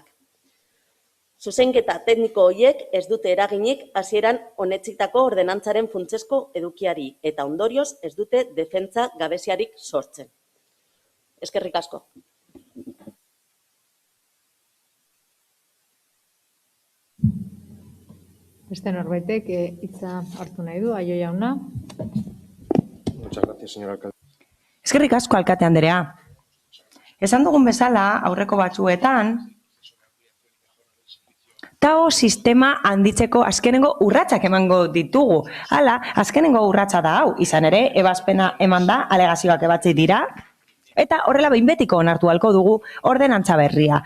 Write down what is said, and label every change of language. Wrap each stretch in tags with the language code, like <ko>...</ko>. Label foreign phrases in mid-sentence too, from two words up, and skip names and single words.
<eu>Zuzenketa tekniko horiek ez dute eraginik hasieran onetsitako ordenantzaren funtsezko edukiari eta ondorioz ez dute defentsa gabeziarik sortzen. Eskerrik asko. Beste norbaitek hitza hartu nahi du, Aio jauna.</eu> <es>Muchas gracias, señor alcalde.</es> <eu>Eskerrik asko alkate andrea. Esan dugun bezala, aurreko batzuetan, TAO sistema handitzeko azkenengo urratsak emango ditugu. Hala, azkenengo urratsa da hau, izan ere, ebazpena eman da, alegazioak ebatzi dira, eta horrela behin betiko onartu halko dugu ordenantza berria.</eu>